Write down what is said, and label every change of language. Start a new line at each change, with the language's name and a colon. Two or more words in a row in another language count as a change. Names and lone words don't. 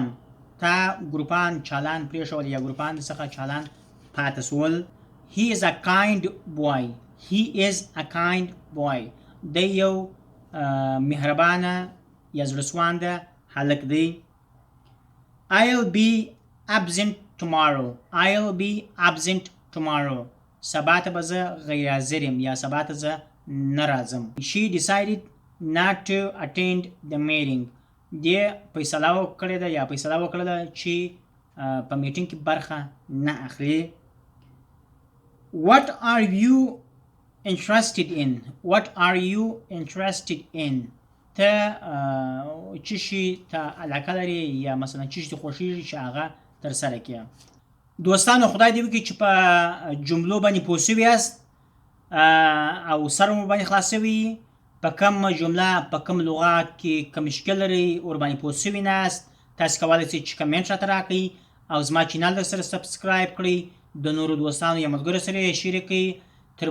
Pashto: تا ګروپان چالان پرېښول یا ګروپان څخه چالان پاتې سول.
English: He is a kind boy. He is a kind boy.
Pashto: دی یو مهربانه یا زړهسوانده هلک دی.
English: I'll be absent tomorrow. I'll be absent tomorrow.
Pashto: سبا ته به زه غیر حاضر یم یا سبا ته زه نه راځم.
English: She decided not to attend the meeting.
Pashto: دی فیصله وکړې ده یا فیصله وکړه ده چې په میټینګ کې برخه نه اخلي.
English: What are you interested in? What are you interested in?
Pashto: ته چې شي ته علاقه لري یا مثلا چې شي خوښیږي چې هغه ترسره کړې. دوستانو خدای دې وکړي چې په جملو باندې پوه شوي یاست او سر مو باندې خلاص شوي. په کوم جمله په کوم لغات کې کوم مشکل لري ورباندې پوه شوي ناست، تاسو کولی شئ چې کمنټ راته راکړئ او زما چینل درسره سبسکرایب کړئ، د نورو دوستانو یا ملګرو سره یې شریک کړئ.